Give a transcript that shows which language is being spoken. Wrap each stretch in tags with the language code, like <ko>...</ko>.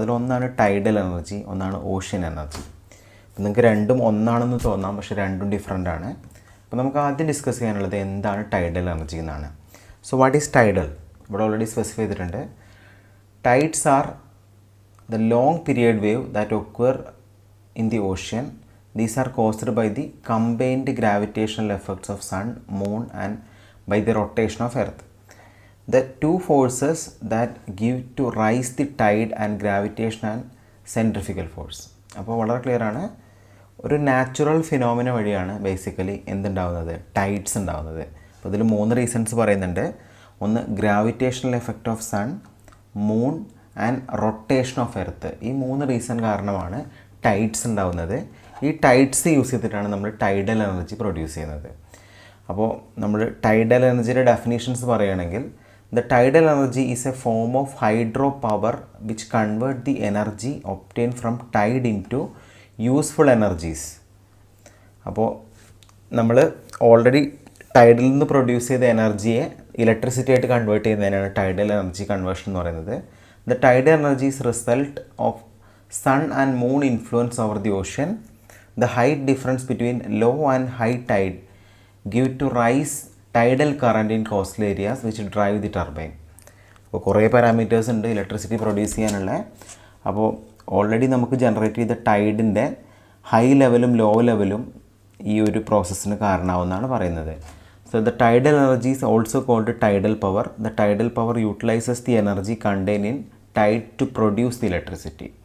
<ml>അതിലൊന്നാണ് tidal energy, ഒന്നാണ് ocean energy. അപ്പോൾ നിങ്ങൾക്ക് രണ്ടും ഒന്നാണെന്ന് തോന്നാം, പക്ഷേ രണ്ടും ഡിഫറെൻ്റ് ആണ്. അപ്പോൾ നമുക്ക് ആദ്യം ഡിസ്കസ് ചെയ്യാനുള്ളത് എന്താണ് ടൈഡൽ എനർജി എന്നാണ്.</ml> <en>So what is tidal?</en> <ml>ഇവിടെ ഓൾറെഡി സ്പെസിഫൈ ചെയ്തിട്ടുണ്ട്.</ml> <en>Tides are the long period wave that occur in the ocean. These are caused by the combined gravitational effects of sun, moon and by the rotation of earth. The two forces that give to rise the tide and gravitation and centrifugal force.</en> <ml>അപ്പോൾ വളരെ clear ആണ്, ഒരു natural phenomena വഴിയാണ് basically എന്തുണ്ടാവുന്നത്, tides ഉണ്ടാവുന്നത്. അപ്പോൾ ഇതിൽ 3 reasons പറയുന്നുണ്ട്. ഒന്ന്</ml> <en>Gravitational effect of sun, moon and rotation of earth.</en> <ml>ഈ 3 റീസൺ കാരണമാണ് ടൈഡ്സ് ഉണ്ടാവുന്നത്. ഈ ടൈഡ്സ് യൂസ് ചെയ്തിട്ടാണ് നമ്മൾ ടൈഡൽ എനർജി പ്രൊഡ്യൂസ് ചെയ്യുന്നത്. അപ്പോൾ നമ്മൾ ടൈഡൽ എനർജിയുടെ ഡെഫിനേഷൻസ് പറയുകയാണെങ്കിൽ</ml> <en>The tidal energy is a form of hydro power which convert the energy obtain from tide in to useful energies.</en> <ml>അപ്പോൾ നമ്മൾ ഓൾറെഡി ടൈഡിൽ നിന്ന് പ്രൊഡ്യൂസ് ചെയ്ത എനർജിയെ ഇലക്ട്രിസിറ്റി ആയിട്ട് കൺവേർട്ട് ചെയ്യുന്നതിനാണ് ടൈഡൽ എനർജി കൺവേർഷൻ എന്ന് പറയുന്നത്.</ml> <en>The tidal energy is result of sun and moon influence over the ocean. The height difference between low and high tide give to rise tidal current in coastal areas which drive the turbine.</en> <ml>അപ്പോൾ കുറേ parameters ഉണ്ട് electricity produce ചെയ്യാനുള്ള. അപ്പോൾ already നമുക്ക് generate ചെയ്ത ടൈഡിൻ്റെ high ലെവലും law ലെവലും ഈ ഒരു പ്രോസസ്സിന് കാരണമാവുമെന്നാണ് പറയുന്നത്.</ml> <en>So the tidal energy is also called tidal power. The tidal power utilises the energy contain in tide to produce the electricity.</en>